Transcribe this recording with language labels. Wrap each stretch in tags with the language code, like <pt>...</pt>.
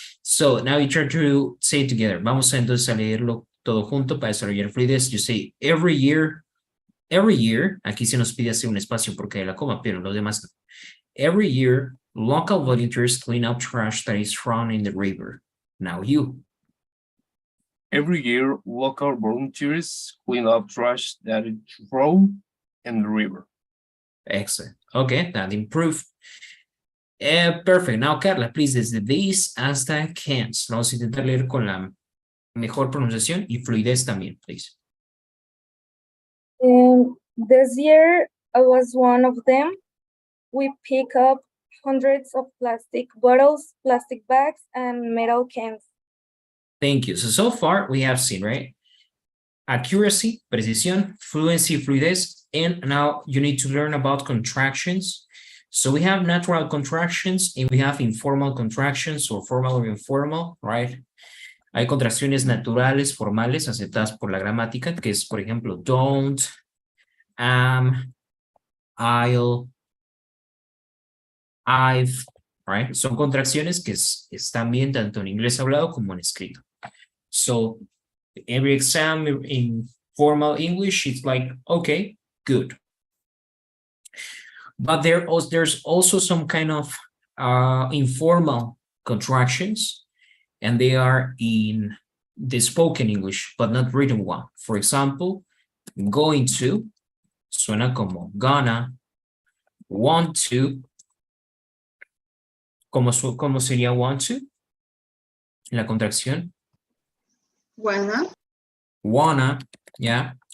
<en>So now you try to say it together.</en> <es>Vamos entonces a leerlo todo junto para desarrollar fluidez.</es> <en>You say every year,</en> <es>aquí se nos pide hacer un espacio porque hay la coma, pero los demás no.</es> <en>Every year, local volunteers clean up trash that is thrown in the river. Now you. Every year, local volunteers clean up trash that is thrown in the river. Excellent. Okay, that improved. Perfect. Now, Carla, please, desde this hasta can't.</en> <es>Vamos a intentar leer con la mejor pronunciación y fluidez también, please.</es> <en>This year I was one of them. We pick up hundreds of plastic bottles, plastic bags, and metal cans. Thank you. So far we have seen, right? Accuracy, precisión, fluency, fluidez, and now you need to learn about contractions. So we have natural contractions and we have informal contractions or formal or informal, right?</en> <es>Hay contracciones naturales, formales, aceptadas por la gramática, que es, por ejemplo, don't, am, I'll, I've, right? Son contracciones que están bien tanto en inglés hablado como en escrito.</es> <en>So every exam in formal English, it's like, okay, good. But there's also some kind of informal contractions, and they are in the spoken English, but not written one. For example, going to,</en> <es>suena como</es> <en>gonna, want to,</en> <es>¿cómo sería</es> <en>want to?</en> <es>La contracción. Wanna, yeah.</es>